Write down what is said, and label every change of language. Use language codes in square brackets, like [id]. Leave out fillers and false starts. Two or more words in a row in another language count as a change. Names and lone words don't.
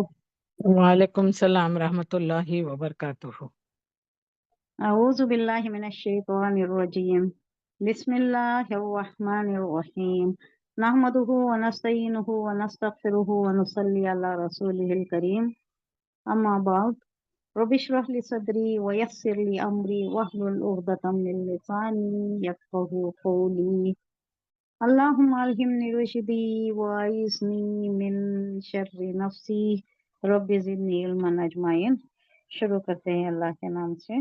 [ar] وعليكم السلام ورحمة الله وبركاته. أعوذ بالله من الشيطان الرجيم. بسم الله الرحمن الرحيم. نحمده ونستعينه ونستغفره ونصلي على رسوله الكريم. أما بعد. رب اشرح لي صدري ويسر لي أمري واحلل عقدة من لساني يفقهوا قولي. اللهم ألهمني رشدي وأعذني من شر نفسي رب زدني علما أجمعين. [hi] शुरू करते हैं अल्लाह के नाम से।